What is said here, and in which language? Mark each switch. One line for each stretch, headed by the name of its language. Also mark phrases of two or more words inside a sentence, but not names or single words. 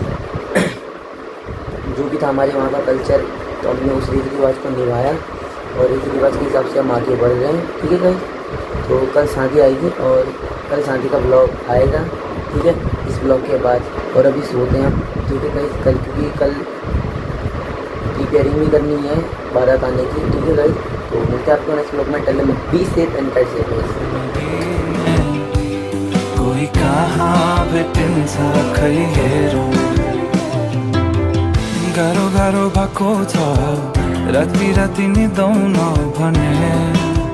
Hindi: जो भी था हमारे वहाँ का कल्चर, तो हमने उस रीति रिवाज को निभाया और रीति रिवाज के हिसाब से हम आगे बढ़ रहे हैं, ठीक है गाइस। तो कल शादी आएगी और कल शादी का ब्लॉग आएगा, ठीक है, इस ब्लॉग के बाद। और अभी सोते हैं हम, ठीक है गाइस, कल क्योंकि कल प्रिपेयरिंग भी करनी है बारात आने की, ठीक है गाइस। तो मिलते हैं आपको नेक्स्ट ब्लॉग में,
English: tell me be safe and take safe.
Nepali: कोही कहाँ भेटिन्छ खै हेरौँ, गाह्रो गाह्रो भएको छ राति राति निदाउन भने।